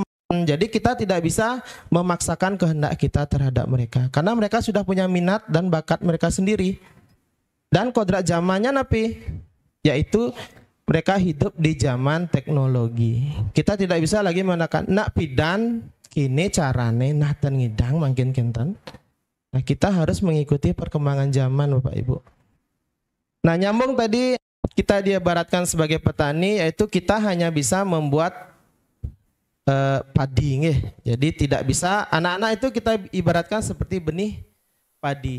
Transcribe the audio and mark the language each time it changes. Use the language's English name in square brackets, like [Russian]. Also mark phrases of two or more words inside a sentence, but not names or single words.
[Indonesian] Jadi kita tidak bisa memaksakan kehendak kita terhadap mereka, karena mereka sudah punya minat dan bakat mereka sendiri. Dan kodrat zamannya napi, yaitu mereka hidup di zaman teknologi. Kita tidak bisa lagi mengatakan [Balinese] nak pidan kini carane nah dan ngidang makin kinten. [Indonesian] Nah, kita harus mengikuti perkembangan zaman Bapak Ibu. Nah, nyambung tadi kita diibaratkan sebagai petani, yaitu kita hanya bisa membuat padi, nggih. Jadi tidak bisa, anak-anak itu kita ibaratkan seperti benih padi.